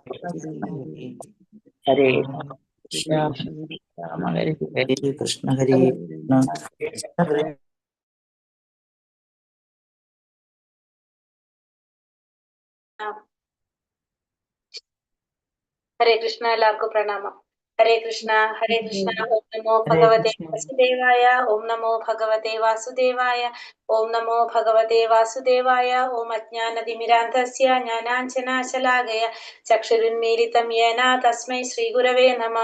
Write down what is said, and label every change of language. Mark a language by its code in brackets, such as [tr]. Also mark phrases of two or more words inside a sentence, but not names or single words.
[sa] Hare हरे राम हरे कृष्ण हरे कृष्ण हरे Krishna Hare ഹരേ കൃഷ്ണ. [ml] എല്ലാവർക്കും പ്രണാമം. [sa] ഹരേ കൃഷ്ണ ഹരേ കൃഷ്ണ. ഓം നമോ ഭഗവതേ വാസുദേവായ. ഓം നമോ ഭഗവതേ വാസുദേവായ. ഓം നമോ ഭഗവതേ വാസുദേവായ. ഓം അജ്ഞാനതിമിരാന്ധസ്യ ജ്ഞാനാഞ്ജനാശലാകയ ചക്ഷുരുന്മീലിതം യേന തസ്മൈ ശ്രീഗുരവേ നമഃ.